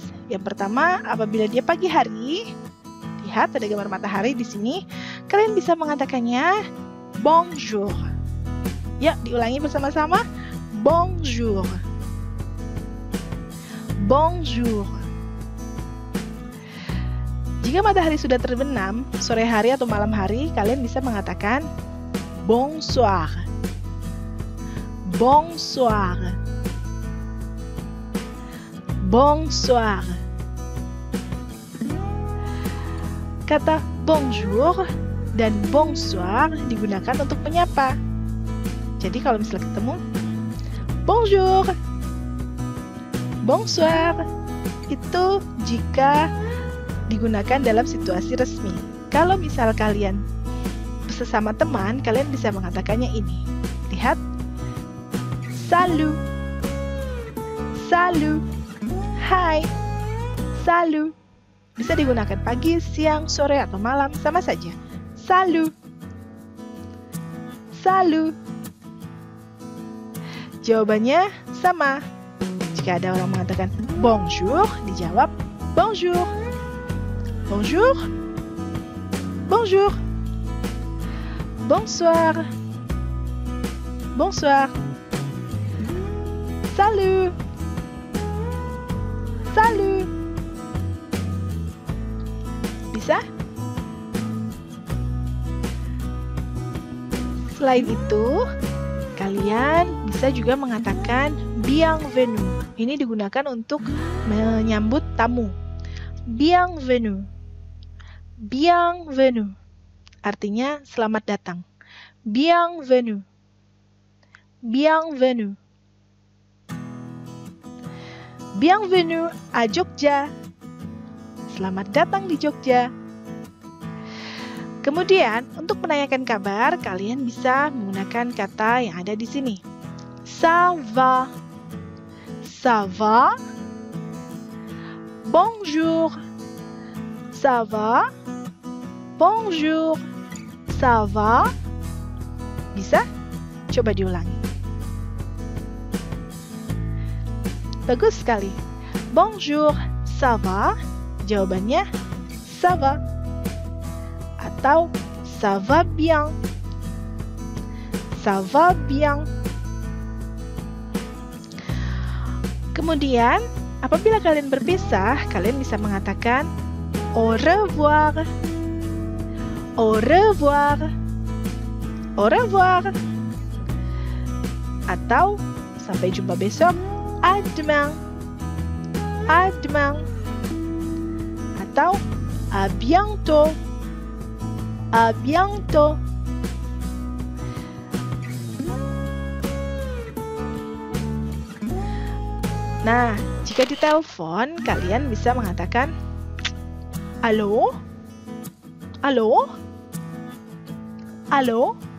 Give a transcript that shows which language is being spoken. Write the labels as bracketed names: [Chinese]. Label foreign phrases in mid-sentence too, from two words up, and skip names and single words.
[Indonesian] Yang pertama, apabila dia pagi hari, lihat ada gambar matahari di sini, kalian bisa mengatakannya bonjour. Ya, diulangi bersama-sama. [French] Bonjour. Bonjour. [Indonesian] Jika matahari sudah terbenam, sore hari atau malam hari, kalian bisa mengatakan bonsoir. [French] Bonsoir. Bonsoir. [Indonesian] Kata bonjour dan bonsoir digunakan untuk menyapa. Jadi kalau misalnya ketemu, [French] bonjour, bonsoir, [Indonesian] itu jika digunakan dalam situasi resmi. Kalau misal kalian sesama teman, kalian bisa mengatakannya ini. [French] Lihat. Salut. Salut. Hai. Salut. [Indonesian] Bisa digunakan pagi, siang, sore, atau malam, sama saja. [French] Salut. Salut. [Indonesian] Jawabannya sama. Jika ada orang mengatakan bonjour, dijawab bonjour. [French] Bonjour. Bonjour. Bonsoir. Bonsoir. Salut. Salut. [Indonesian] Bisa? Selain itu, kalian bisa juga mengatakan bienvenue. Ini digunakan untuk menyambut tamu. [French] Bienvenue. Bienvenue. [Indonesian] Artinya selamat datang. [French] Bienvenue. Bienvenue. Bienvenue à Jogja. [Indonesian] Selamat datang di Jogja. Kemudian, untuk menanyakan kabar, kalian bisa menggunakan kata yang ada di sini. [French] Ça va. Ça va. Bonjour. Ça va. Bonjour. Ça va. [Indonesian] Bisa? Coba diulangi. Bagus sekali. [French] Bonjour. Ça va. Jawabannya ça va. Atau ça va bien. Ça va bien. [Indonesian] Kemudian, apabila kalian berpisah, kalian bisa mengatakan [French] au revoir. Au revoir. Au revoir. [Indonesian] Atau sampai jumpa besok. [French] À demain. À demain. Atau à bientôt. À bientôt. [Indonesian] Nah, jika ditelepon, kalian bisa mengatakan halo. Halo. Halo.